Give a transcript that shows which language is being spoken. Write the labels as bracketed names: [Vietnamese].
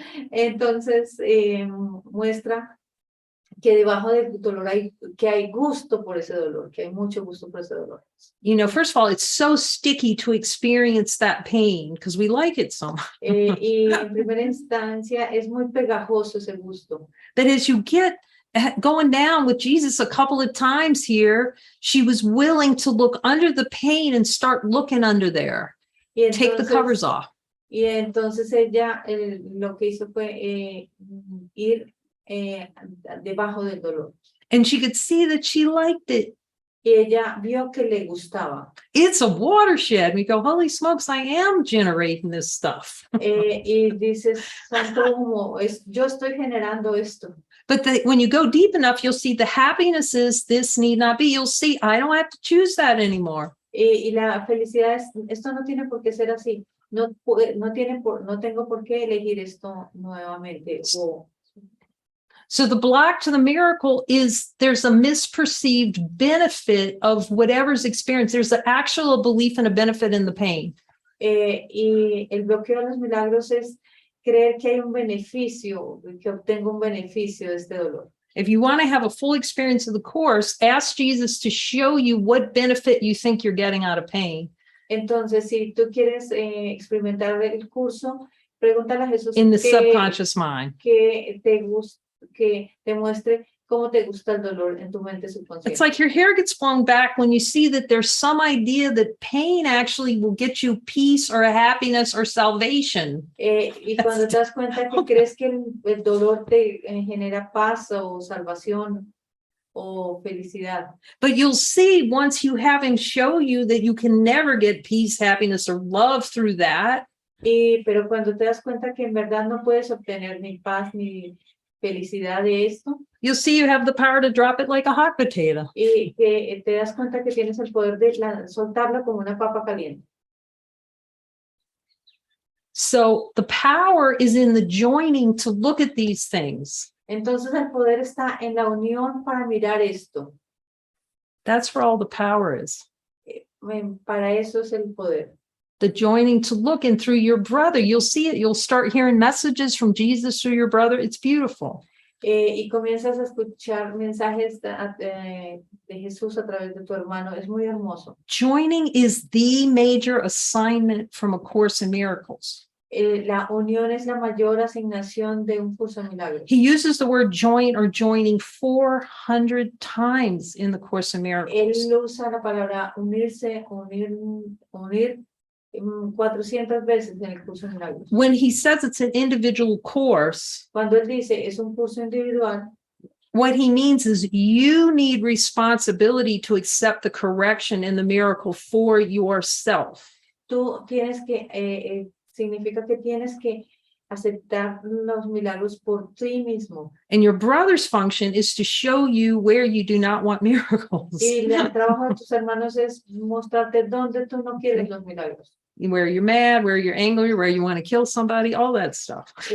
[Spanish] Entonces, muestra que debajo del dolor hay gusto por ese dolor, que hay mucho gusto por ese dolor. [English] you know, first of all, it's so sticky to experience that pain because we like it so much. [Spanish] Y en primera instancia es muy pegajoso ese gusto. [English] That as you get going down with Jesus a couple of times here, she was willing to look under the pain and start looking under there. [Spanish] Y [English] Take the covers off. [Spanish] Y entonces ella lo que hizo fue ir debajo del dolor. [English] And she could see that she liked it. [Spanish] Y ella vio que le gustaba. [English] It's a watershed. We go, holy smokes, I am generating this stuff. [Spanish] Y dices, santo humo, yo estoy generando esto. [English] But when you go deep enough, you'll see the happiness is this need not be. You'll see, I don't have to choose that anymore. [Spanish] Y la felicidad es, esto no tiene por qué ser así. No tengo por qué elegir esto nuevamente. [English] So the block to the miracle is there's a misperceived benefit of whatever's experienced. There's an actual belief and a benefit in the pain. [Spanish] Y el bloqueo de los milagros es creer que hay un beneficio, que obtengo un beneficio de este dolor. [English] If you want to have a full experience of the course, ask Jesus to show you what benefit you think you're getting out of pain. [Spanish] Entonces, si tú quieres experimentar el curso, pregúntale a Jesús [English] in the subconscious mind. [Spanish] que te muestre cómo te gusta el dolor en tu mente subconsciente. [English] It's like your hair gets blown back when you see that there's some idea that pain actually will get you peace or happiness or salvation. [Spanish] Y cuando te das cuenta que crees que el dolor te genera paz o salvación o felicidad. [English] But you'll see once you have him show you that you can never get peace, happiness, or love through that. [Spanish] Pero cuando te das cuenta que en verdad no puedes obtener ni paz ni felicidad de esto. [English] You'll see you have the power to drop it like a hot potato. [Spanish] Y que te das cuenta que tienes el poder de soltarlo como una papa caliente. [English] So the power is in the joining to look at these things. [Spanish] Entonces el poder está en la unión para mirar esto. [English] That's where all the power is. [Spanish] Para eso es el poder. [English] The joining to look, and through your brother, you'll see it. You'll start hearing messages from Jesus through your brother. It's beautiful. [Spanish] Y comienzas a escuchar mensajes de Jesús a través de tu hermano. Es muy hermoso. [English] Joining is the major assignment from A Course in Miracles. [Spanish] La unión es la mayor asignación de un curso de milagros. [English] He uses the word join or joining 400 times in the Course in Miracles. [Spanish] Él usa la palabra unirse, unir 400 veces en el curso de milagros. [English] When he says it's an individual course, [Spanish] Cuando él dice es un curso individual, [English] what he means is you need responsibility to accept the correction in the miracle for yourself. [Spanish] tú tienes que, significa que tienes que aceptar los milagros por ti mismo. [English] And your brother's function is to show you where you do not want miracles. [Spanish] Y el trabajo de tus hermanos es mostrarte dónde tú no quieres los milagros. [English] Where you're mad, where you're angry, where you want to kill somebody, all that stuff.